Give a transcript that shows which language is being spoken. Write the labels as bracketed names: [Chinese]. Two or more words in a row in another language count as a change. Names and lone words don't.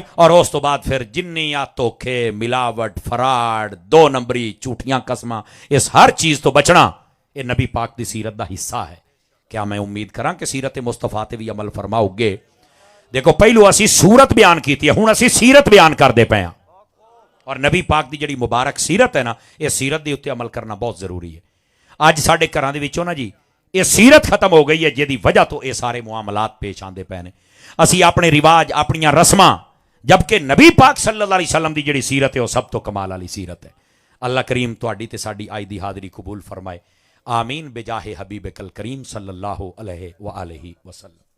[Punjabi] اور اس تو بعد پھر جنیاں دھوکھے، ملاوٹ، فراڈ، دو نمبری، جھوٹیاں قسماں، اس ہر چیز تو بچنا یہ نبی پاک دی سیرت دا حصہ ہے۔ کیا میں امید کراں کہ سیرت مصطفیٰ تے بھی عمل فرماؤ گے؟ دیکھو پہلو اسی صورت بیان کیتی ہے، ہن اسی سیرت بیان کر دے پے ہاں، اور نبی پاک دی جڑی مبارک سیرت ہے نا، یہ سیرت دے اوتے عمل کرنا بہت ضروری ہے۔ اج ساڈے گھراں دے وچوں نا جی یہ سیرت ختم ہو گئی ہے، جہدی وجہ تو یہ سارے معاملات پیش آندے پے نے۔ اسی اپنے رواج، اپنیاں رسماں، جبکہ نبی پاک [Arabic] صلی اللہ علیہ وسلم [Punjabi] دی جڑی سیرت ہے وہ سب تو کمال والی سیرت ہے۔ اللہ کریم تہاڈی تے ساڈی آج دی حاضری قبول فرمائے، آمین [Arabic] بجاہ حبیبک الکریم صلی اللہ علیہ وآلہ وسلم۔